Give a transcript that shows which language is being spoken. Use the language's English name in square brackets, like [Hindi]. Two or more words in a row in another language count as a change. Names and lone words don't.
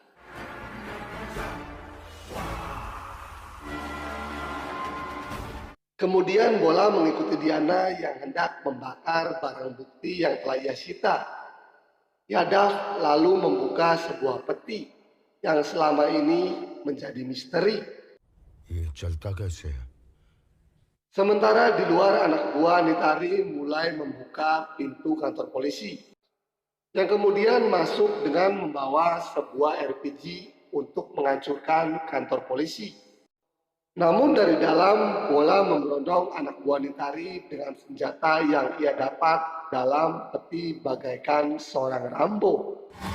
[Indonesian] Kemudian Bola mengikuti Diana yang hendak membakar barang bukti yang telah ia sita. Yadav lalu membuka sebuah peti yang selama ini menjadi misteri. [Hindi] ये चलता कैसे है? [Indonesian] Sementara di luar, anak buah Nitari mulai membuka pintu kantor polisi, yang kemudian masuk dengan membawa sebuah RPG untuk menghancurkan kantor polisi. Namun dari dalam, Bola memberondong anak buah Nitari dengan senjata yang ia dapat dalam peti bagaikan seorang Rambo.